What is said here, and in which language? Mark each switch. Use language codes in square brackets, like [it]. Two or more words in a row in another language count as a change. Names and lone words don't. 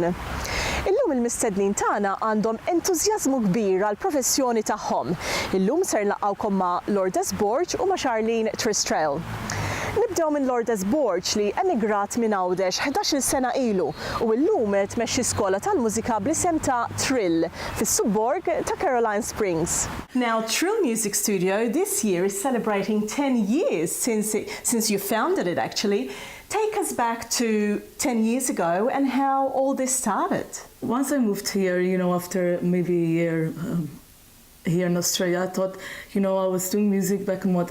[mt] Illum il-mistednin tagħna għandhom entużjażmu kbir għall professjoni tagħhom. Illum ser nlaqgħukom ma' Lourdes Borg u ma' Marlene Scicluna. Nibdew minn Lourdes Borg li emigrat minn Għawdex 11 sena ilu u llum tmexxi skola tal-mużika bl-isem ta' Trill fis-subborg ta' Caroline Springs. [en] Now, Trill Music Studio this year is celebrating 10 years since you founded it actually. Take us back to 10 years ago and how all this started. Once I moved here, after maybe a year here in Australia, I thought, I was doing music back in Malta.